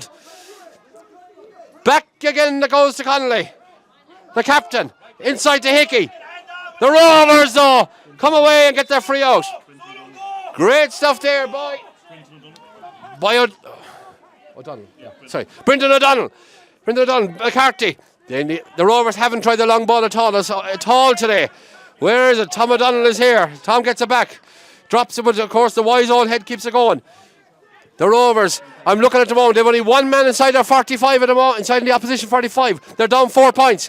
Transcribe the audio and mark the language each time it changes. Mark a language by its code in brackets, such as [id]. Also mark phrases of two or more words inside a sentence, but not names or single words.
[en] Back again that goes to Connolly. The captain. Inside to Hickey. The Rovers, though, come away and get their free out. Great stuff there, boy. O'Donnell. Yeah. Sorry. Brendan O'Donnell. McCarthy. The Rovers haven't tried the long ball at all today. Where is it? Tom O'Donnell is here. Tom gets it back. Drops it, but of course the wise old head keeps it going. The Rovers, I'm looking at the moment, they've only one man inside their 45 at the moment, inside the opposition 45. They're down 4 points.